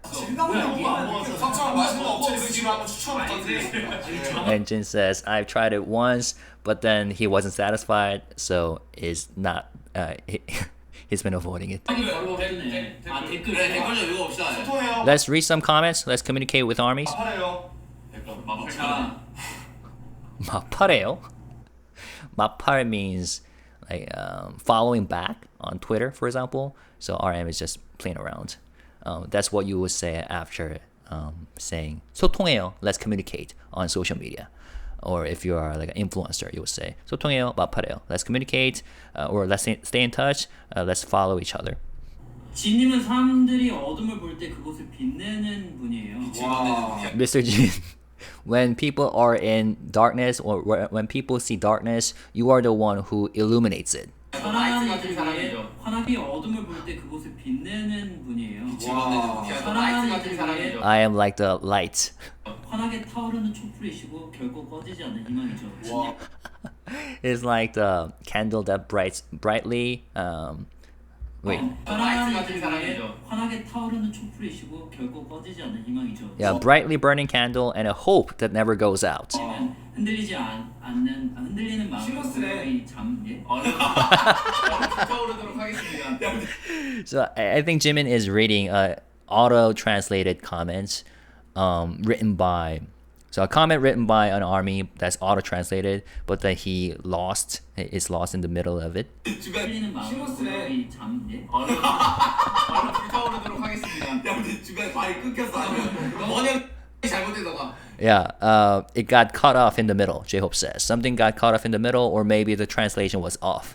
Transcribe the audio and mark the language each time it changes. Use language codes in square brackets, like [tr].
[ko] 석청 맛있는 업체 있으시면 한번 추천 부탁드리겠습니다. [en] And Jin says, I've tried it once, but then he wasn't satisfied, so is not. He's been avoiding it. [ko] 자막이 바로 뜨네. 아 댓글. 그래 댓글 좀 읽어봅시다. 소통해요. [en] Let's read some comments. Let's communicate with armies. [ko] 하래요. 자, 마파래요. [en] 마팔 means like following back on Twitter, for example. So RM is just playing around. That's what you would say after saying 소통해요. Let's communicate on social media. Or if you are like an influencer, you would say [ko] 소통해요, 마파래요. [en] Let's communicate, or let's stay in touch. Let's follow each other. [ko] 진님은 사람들이 어둠을 볼 때 그곳을 빛내는 분이에요. [en] Mr. Jin, when people are in darkness or when people see darkness, you are the one who illuminates it. [ko] 사람들이 환하게 어둠을 볼 때 그곳을 빛내는 분이에요. 사람들이 [en] I am like the light. [ko] 환하게 타오르는 촛불이시고 결코 꺼지지 않는 희망이죠. [en] is like the candle that brightly. Wait. [ko] 사랑하기 위해 환하게 타오르는 촛불이시고 결코 꺼지지 않는 희망이죠. [en] Yeah, brightly burning candle and a hope that never goes out. [ko] 흔들리지 않는 흔들리는 마음으로 고요히 잠. 타오르도록 하겠습니다. [en] So I think Jimin is reading auto-translated comments written by. So a comment written by an army that's auto-translated, but that he is lost in the middle of it. [ko] 흔들리는 마음으로 고요히 잠. 타오르도록 하겠습니다. 야 근데 중간에 말이 끊겼어. 아니면 번역 잘못되다가. [en] Yeah, it got cut off in the middle, J-Hope says. Something got cut off in the middle, or maybe the translation was off.